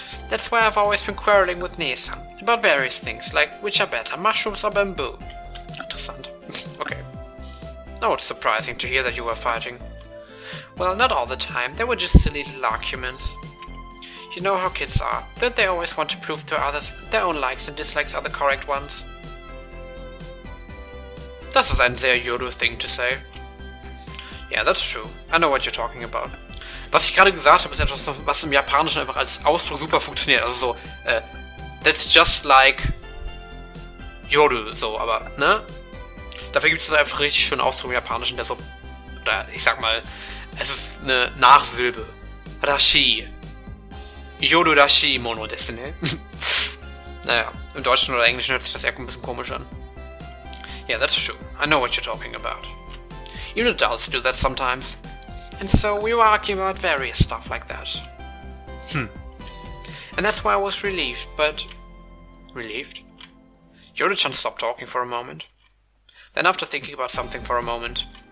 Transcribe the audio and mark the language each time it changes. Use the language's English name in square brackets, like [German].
[English] That's why I've always been quarreling with Nissan about various things, like which are better, mushrooms or bamboo. [German] Interessant. Okay. [English] Oh, it's surprising to hear that you were fighting. Well, not all the time. They were just silly little arguments. You know how kids are. Don't they always want to prove to others their own likes and dislikes are the correct ones? [German] Das ist ein sehr Yoru-Thing to say. [English] Yeah, that's true. I know what you're talking about. [German] Was ich gerade gesagt habe, ist etwas, was im Japanischen einfach als Ausdruck super funktioniert. [English] Also so, that's just like Yoru, so, [German] aber, ne? Dafür gibt es einfach richtig schönen Ausdruck im Japanischen, der so, oder ich sag mal, es ist eine Nachsilbe. Rashi. [Japanese] Yoru Rashi Mono desu ne? [German] Naja, im Deutschen oder Englischen hört sich das eher ein bisschen komisch an. [English] Yeah, that's true. I know what you're talking about. Even adults do that sometimes. And so we were arguing about various stuff like that. And that's why I was relieved, but... Relieved? Yoru-chan stopped talking for a moment. Then after thinking about something for a moment...